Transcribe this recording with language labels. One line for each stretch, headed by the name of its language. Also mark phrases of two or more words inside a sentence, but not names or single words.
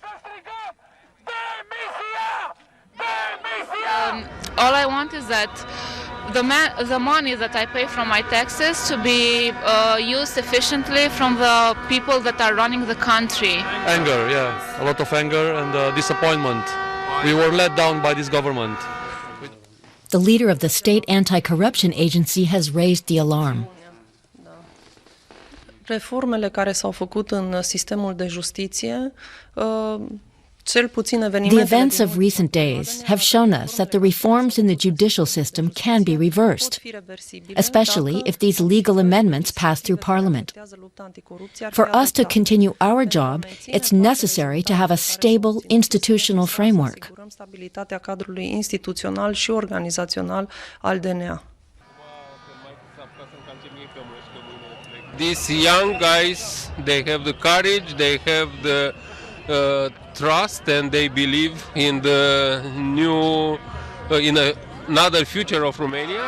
English: All I want is that the money that I pay from my taxes to be used efficiently from the people that are running the country. Anger, yeah. A lot of anger and disappointment. We were let down by this government. The leader of the state anti-corruption agency has raised the alarm.
Romanian: Reformele care s-au făcut în sistemul de justiție,
English: The events of recent days have shown us that the reforms in the judicial system can be reversed, especially if these legal amendments pass through Parliament. For us to continue our job, it's necessary to have a stable institutional framework.
Romanian: Stabilitatea cadrului instituțional și organizațional al DNA.
English: These young guys, they have the courage, they have the trust, and they believe in the new, another future of Romania.